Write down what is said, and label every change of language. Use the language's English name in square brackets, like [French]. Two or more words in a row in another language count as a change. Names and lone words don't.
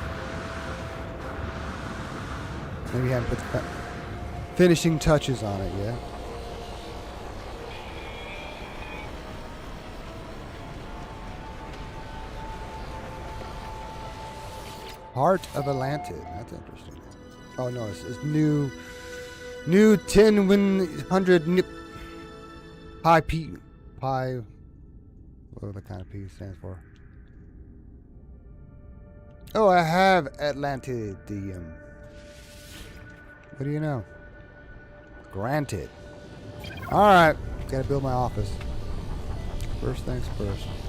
[English] Maybe you haven't put the finishing touches on it yet. Heart of Atlantis. That's interesting. Oh no, it's new 10-100 nip pi p pi. Whatever the kind of P stands for. Oh, I have Atlantidium. What do you know? Granted. Alright, gotta build my office. First things first.